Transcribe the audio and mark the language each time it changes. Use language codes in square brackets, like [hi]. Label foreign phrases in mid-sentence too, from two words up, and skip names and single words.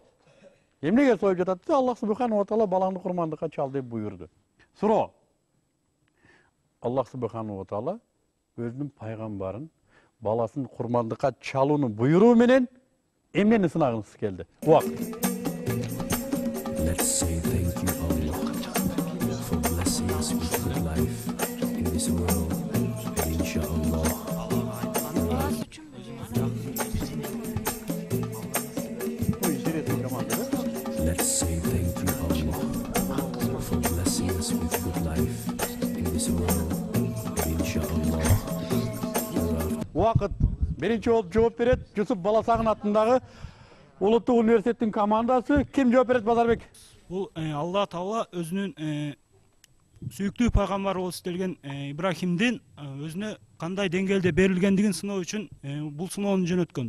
[ky] Эмнеге союп жатат десе, [ar] الله سبحانه وتعالى [ky] балаңды курмандыкка чал деп буйурду. Суроо. [ar] الله سبحانه وتعالى [ky] өзүнүн пайгамбарын баласын курмандыкка чалууну буйруу менен эмнени сынагыңыз келди? Убакыт. [en] Let's say thank you Allah for blessing us with good life in this world. [ar] إن شاء الله. [en] Let's say thank you Allah for blessing us with good life in this world. [ar] إن شاء الله. [ky] Убакыт. Биринчи болуп жооп берет Жусуп Баласагын атындагы улуттук университеттин командасы. Ким жооп берет, Базарбек? Бул [ar] الله تعالى [ky] өзүнүн сүйүктүү пайгамбар болуп истелген Ибрахимдин өзүнө кандай деңгээлде берилгендигин сыноо үчүн бул сыноону жөнөткөн.